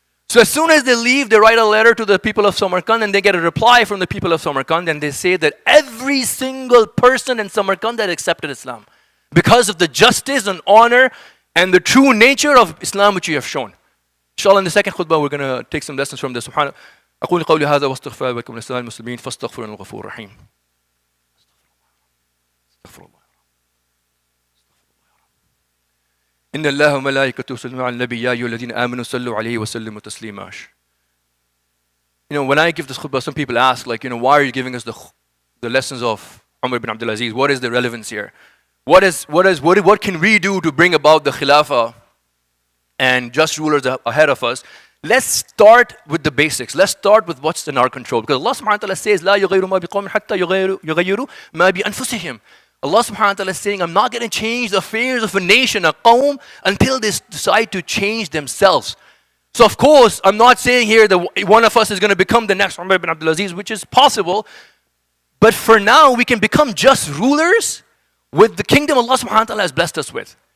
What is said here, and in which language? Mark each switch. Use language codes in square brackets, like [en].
[en] So as soon as they leave, they write a letter to the people of Samarkand, and they get a reply from the people of Samarkand, and they say that every single person in Samarkand had accepted Islam because of the justice and honor and the true nature of Islam which you have shown. Inshallah, in the second khutbah, we're going to take some lessons from this. Subhanallah. [ar] أقول قولي هذا واستغفر لكم ولسائر المسلمين فاستغفروا إنه الغفور الرحيم. استغفر الله. إن الله وملائكته يصلون على النبي يا أيها الذين آمنوا صلوا عليه وسلموا تسليما. [en] When I give this khutbah, some people ask, why are you giving us the lessons of Umar ibn Abdul Aziz? What is the relevance here? What can we do to bring about the Khilafah and just rulers ahead of us? Let's start with the basics. Let's start with what's in our control. Because Allah subhanahu wa ta'ala says, [ar] لا يغيروا ما بقوم حتى يغيروا ما بأنفسهم. [en] Allah subhanahu wa ta'ala is saying, I'm not going to change the affairs of a nation, a qawm, until they decide to change themselves. So of course, I'm not saying here that one of us is going to become the next Umar ibn Abdul Aziz, which is possible. But for now, we can become just rulers with the kingdom Allah subhanahu wa ta'ala has blessed us with.